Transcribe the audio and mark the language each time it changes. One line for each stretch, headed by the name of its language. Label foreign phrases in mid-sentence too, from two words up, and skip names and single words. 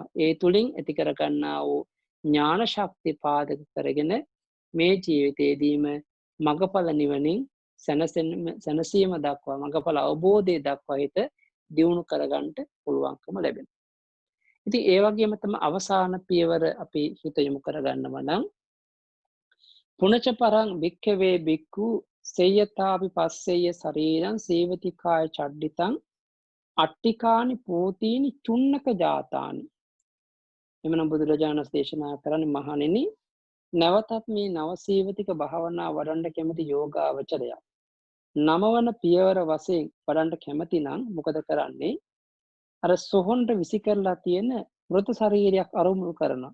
Sinhala: ඒ තුලින් ඇති කර ගන්නා වූ ඥාන ශක්තිය පාදක කරගෙන මේ ජීවිතයේදීම මගඵල නිවනින් සැනසීම දක්වා මගඵල අවබෝධය දක්වා හිත දියුණු කරගන්න පුළුවන්කම ලැබෙනවා. ඉතින් ඒ වගේම තමයි අවසාන පියවර අපි හිත යොමු කරගන්නවා නම්
Pali: පුනච පරං භික්ඛවේ භික්ඛු සේයතාපි පස්සෙය ශරීරං සේවතිකාය චඩ්ඩිතං අට්ටිකානි පෝතීනි චුන්නක ජාතානි.
Sinhala: එමනම් බුදුරජාණන් දේශනා කරන්නේ මහණෙනි, නැවතත් මේ නවසීවතික භාවනා වඩන්න කැමති යෝගාවචරය නමවන පියවර වශයෙන් වඩන්න කැමති නම් මොකද කරන්නේ? අර සොහොන්ට විසි කරලා තියෙන මෘත ශරීරයක් අරමුණු කරනවා.